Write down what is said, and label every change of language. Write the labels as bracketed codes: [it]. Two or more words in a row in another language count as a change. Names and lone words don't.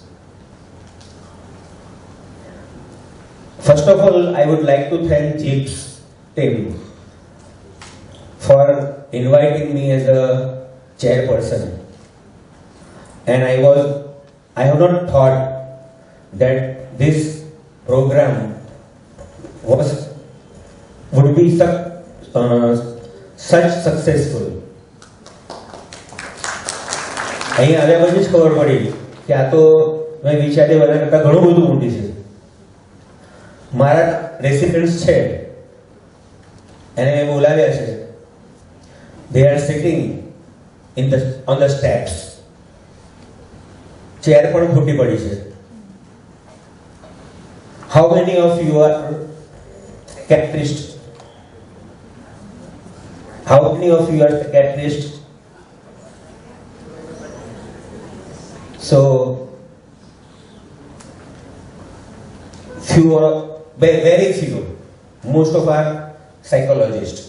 [en] First of all, I would like to thank GIPS team for inviting me as a chairperson. And I have not thought that this program would be such successful. [gu] અહીં આવ્યા પછી જ ખબર પડી કે આ તો મેં વિચાર્યું એના કરતાં ઘણું બધું મોટી છે. મારા રેસિડન્ટ્સ છે એને મેં બોલાવ્યા છે. [en] They are sitting on the steps. [gu] ચેર પણ ફૂટી પડી છે. [en] How many of you are psychiatrists? How many of you are psychiatrists? So, few or very few, most of our psychologists.